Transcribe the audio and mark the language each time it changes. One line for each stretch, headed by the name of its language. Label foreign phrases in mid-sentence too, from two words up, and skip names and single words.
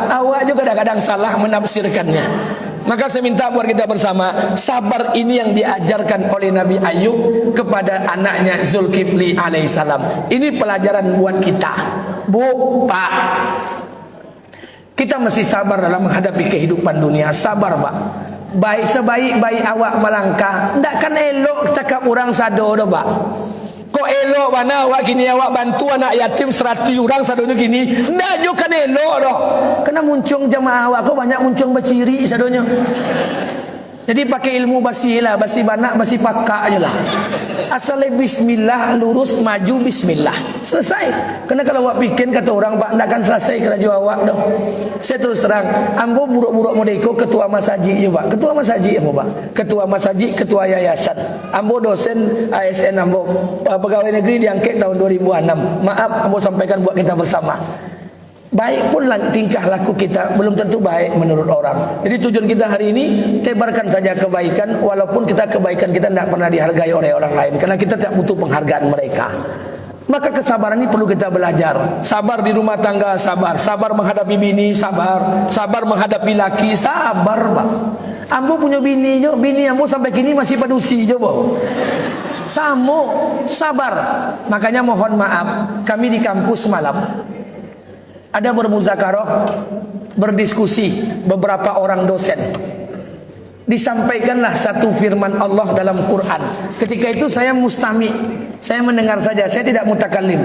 Indonesian: Awak juga kadang-kadang salah menafsirkannya. Maka saya minta buat kita bersama, sabar ini yang diajarkan oleh Nabi Ayub kepada anaknya Zulkifli alaihissalam. Ini pelajaran buat kita. Bu, Pak, kita mesti sabar dalam menghadapi kehidupan dunia. Sabar, Pak. Baik sebaik-baik awak melangkah, tidak kan
Minangkabau: elok cakap orang sado dah,
Indonesian: Pak. Kok elok mana awak kini awak bantu anak yatim 100 orang sadonya kini. Tidak juga kan elok dah. Kena muncung jamaah awak kau banyak muncung berciri sadonya. Jadi pakai ilmu basi lah,
Minangkabau: basi banak, basi pakak
Indonesian: aja lah. Asalnya bismillah, lurus maju bismillah. Selesai. Karena kalau awak pikir kata orang, Pak, tidak akan selesai kerja awak dah. Saya terus terang, Ambo buruk-buruk modeko ketua masjid ya, Pak. Ketua masjid ya, Pak. Ketua masjid, ketua yayasan. Ambo dosen ASN Ambo, pegawai negeri diangkat tahun 2006. Maaf, Ambo sampaikan buat kita bersama. Baik pun tingkah laku kita belum tentu baik menurut orang. Jadi tujuan kita hari ini tebarkan saja kebaikan, walaupun kebaikan kita tidak pernah dihargai oleh orang lain, karena kita tidak butuh penghargaan mereka. Maka kesabaran ini perlu kita belajar. Sabar di rumah tangga, sabar. Sabar menghadapi bini, sabar. Sabar menghadapi laki, sabar, Pak. Ambo punya bini Ambo sampai kini masih padusi je, Pak. Samo, sabar. Makanya mohon maaf, kami di kampus malam ada bermuzakarah, berdiskusi beberapa orang dosen. Disampaikanlah satu firman Allah dalam Quran. Ketika itu saya mustami, saya mendengar saja, saya tidak mutakallim.